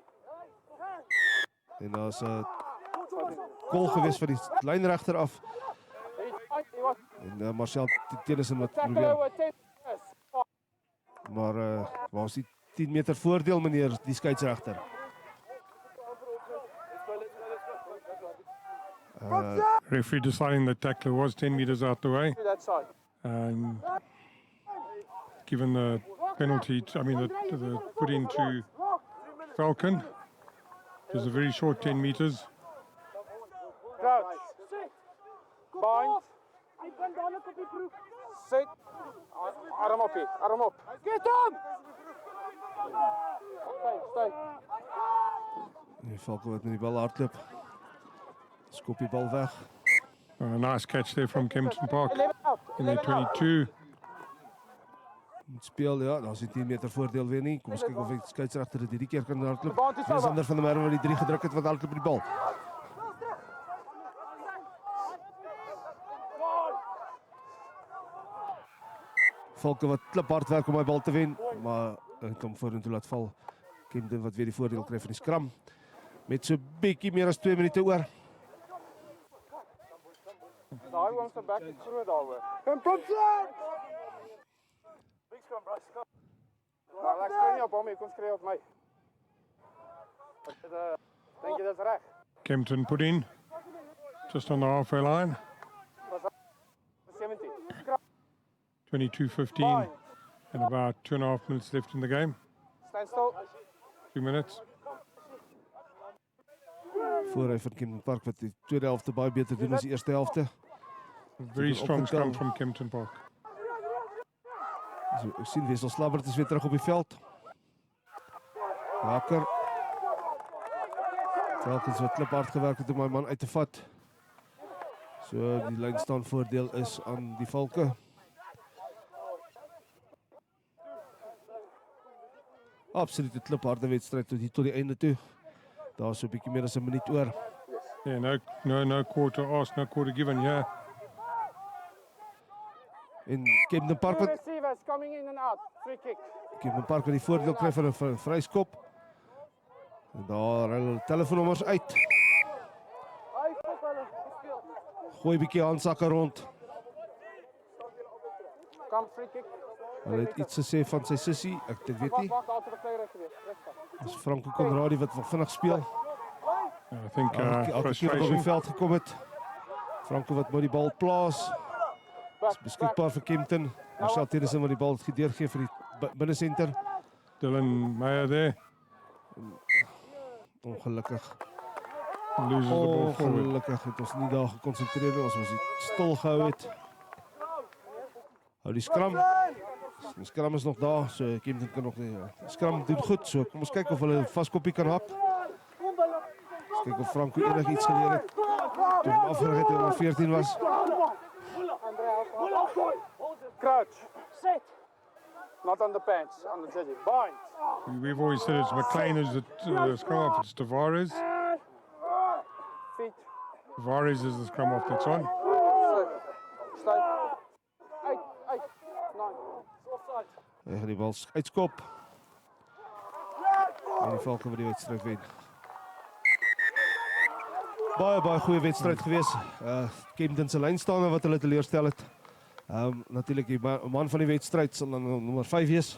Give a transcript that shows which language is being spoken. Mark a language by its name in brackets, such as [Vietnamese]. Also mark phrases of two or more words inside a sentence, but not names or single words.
[Afrikaans] En daar's 'n goal gewees van die lynregter af. En Marcel Tennyson wat probeer. Maar waar is die 10 meter voordeel meneer die skeieregter? [English] Referee deciding the tackler was 10 meters out the way. And given the penalty, the put into Falcon, it was a very short 10 meters. Crouch. Bind. [Afrikaans] Sit. Arm op, arm op. [English] Get him! Stay. [Afrikaans] Die Falcon wat met die bal hardloop. Skop die bal weg. [English] A nice catch there from Kempton Park in their 22. [Afrikaans] Speel, ja, daar is die 10 meter voordeel weer nie. Kom ons kyk of die skeieregter dit hierdie keer kan hardloop. Dis Sander van der Merwe wat die 3 gedruk het wat hardloop met die bal. Valke wat kliphard werk om die bal te wen, maar hy kom vorentoe laat val. Kempton wat weer die voordeel kry van die skram. Met so bietjie meer as 2 minute oor. Daai ouens se back is groot daaroor. Kom sit! [English] Big scrum, bro. [Afrikaans] Nou, ek skree nie op hom, kom skree op my. Dink jy dis reg? [English] Kempton put in, just on the halfway line. 17. 22-15 and about 2.5 minutes left in the game. Stand still. 2 minutes. [Afrikaans] Voorry van Kempton Park wat die tweede helfte baie beter doen as die eerste helfte. [English] Very strong scrum from Kempton Park. [Afrikaans] So, ek sien Wessel Slabbert is weer terug op die veld. Wakker. Telkens wat kliphard gewerk het om my man uit te vat. So die lyn staan voordeel is aan die Valke. Absolute klipharde wedstryd tot die einde toe. Daar is so 'n bietjie meer as 'n minuut oor. [English] Yeah, no quarter asked, no quarter given, yeah. [Afrikaans] En Kempton Park wat [English] Rivers coming in and out. Free kick. [Afrikaans] Kempton Park wat die voordeel kry vir 'n vryskop. En daar hulle telefoonnommers uit. Gooi 'n bietjie handsakke rond. Kom [English] free kick. [Afrikaans] Hulle het iets gesê van sy sussie, ek weet nie. Dis Franco Conradi wat vinnig speel. [English] I think [Afrikaans] elke keer wat op die [English] frustration. [Afrikaans] veld gekom het. Franco wat nou die bal plaas. Is beskikbaar vir Kempton. Marcel Tedesen wat die bal gedeurgee vir die binnesenter. [English] Dylan Meyer there. [Afrikaans] Ongelukkig. [English] Loses the ball forward. [Afrikaans] Ongelukkig het ons nie daar gekonsentreer nie. Ons moes dit stil gehou het. Hou die skram. Die skram is nog daar, so Kempton kan nog nie. Die skram doen goed, so kom ons kyk of hulle 'n vaskoppie kan hak. Ons kyk of Franco enigiets geleer het. Toe hom afgerig het toe hy 14 was. [English] Crouch. Set. Not on the pants, on the jersey. Bind. We've always said it's McLean who's the scrum off. It's Tavares. Feet. Tavares is the scrum off that's on. Stay. 8, 8, 9. Offside. [Afrikaans] Hy gaan die bal uitskop. En die Falcon wat die wedstryd wen. Baie goeie wedstryd gewees. Kempton se lynstaande wat hulle teleurstel het. Natuurlik die man van die wedstryd sal dan nommer 5 wees.